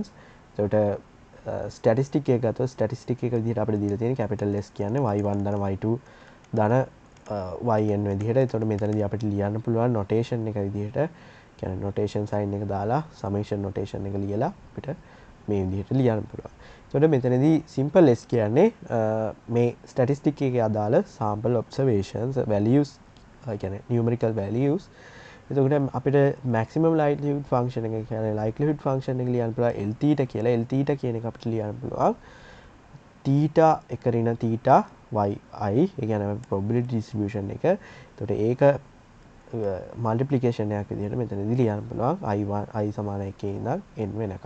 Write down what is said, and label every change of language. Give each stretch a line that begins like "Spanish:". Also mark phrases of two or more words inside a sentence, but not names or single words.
Sinhala: එතකොට statistic එක ගත්තොත් statistic එක විදිහට අපිට දීලා තියෙන
English: capital S
Sinhala: කියන්නේ y1 ධන y2 ධන yn විදිහට. එතකොට මෙතනදී අපිට ලියන්න පුළුවන් notation එක විදිහට කියන්නේ
English: notation sign
Sinhala: එක දාලා
English: summation notation
Sinhala: එක ලියලා අපිට මේ විදිහට ලියන්න පුළුවන්. එතකොට මෙතනදී
English: simple S
Sinhala: කියන්නේ මේ statistic එකේ අදාළ
English: sample observations values
Sinhala: කියන්නේ
English: numerical values.
Sinhala: එතකොට අපිට
English: maximum likelihood function
Sinhala: එක කියන්නේ
English: likelihood function
Sinhala: එක ලියන්න පුළුවන්
English: L theta
Sinhala: කියලා.
English: L theta
Sinhala: කියන එක අපිට ලියන්න පුළුවන් theta එකරින
English: theta yi.
Sinhala: ඒ කියන්නේ
English: probability distribution
Sinhala: එක. එතකොට ඒක multiplication එකක් විදිහට මෙතනදී ලියන්න පුළුවන් i සමාන 1 ඉඳන් n වෙනකම්.